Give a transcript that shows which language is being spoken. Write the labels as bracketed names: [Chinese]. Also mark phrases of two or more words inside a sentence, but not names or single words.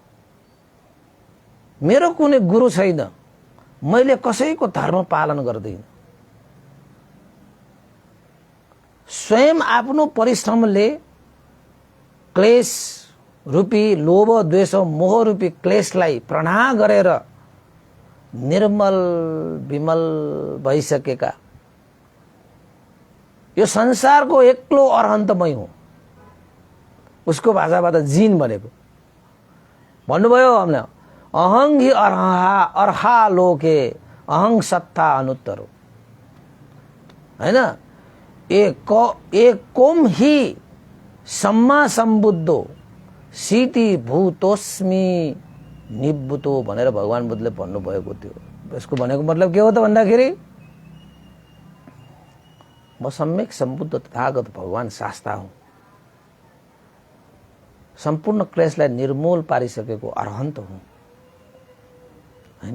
[Nepali] मेरो कुनै गुरु छैन, मैले कसैको धर्म पालन गर्दैन, स्वयं आफ्नो परिश्रमले क्लेश रूपी लोभ द्वेष मोह रूपी क्लेशलाई प्रणाम गरेर निर्मल विमल भइसकेका यो संसारको एक्लो अरहन्तमै हुँ। उसको भाषाबाट जिन भनेको भन्नुभयो हामीले, [Pali] अहं हि अर्हा लोके अहं सत्ता अनुत्तरो हैन। एकोम हि सम्मा सम्बुद्धो सीति भूतोस्मि निवृतो [Nepali] भनेर भगवान बुद्धले भन्नुभएको थियो। यसको भनेको मतलब के हो त भन्दाखेरि, म सम्यक सम्बुद्ध तथागत भगवान शास्ता हुँ, सम्पूर्ण क्लेशलाई निर्मूल पारिसकेको अरहन्त हुँ हैन।